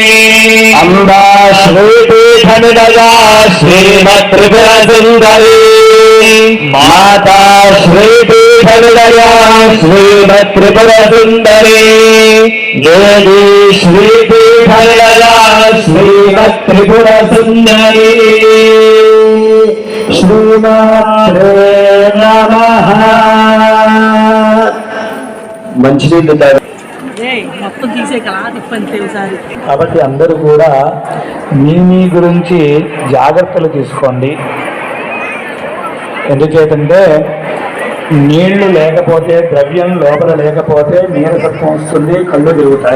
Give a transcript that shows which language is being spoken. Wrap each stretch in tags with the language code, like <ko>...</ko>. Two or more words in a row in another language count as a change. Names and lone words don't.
<sa>अम्बा श्रीपीठनिलया श्रीमत्त्रिपुरसुन्दरी माता श्रीपीठनिलया श्रीमत्त्रिपुरसुन्दरी देवी श्रीपीठनिलया श्रीमत्त्रिपुरसुन्दरी श्रीमात्रे नमः మంచినీళ్ళు</sa> <te>మొత్తం తీసే కళ తిప్పంతే ఈసారి. కాబట్టి అందరూ కూడా మీ గురించి జాగ్రత్తలు తీసుకోండి. ఎందుచేతంటే నీళ్లు లేకపోతే ద్రవ్యం లోపల లేకపోతే నీరసత్వం వస్తుంది, కళ్ళు తిరుగుతాయి.</te>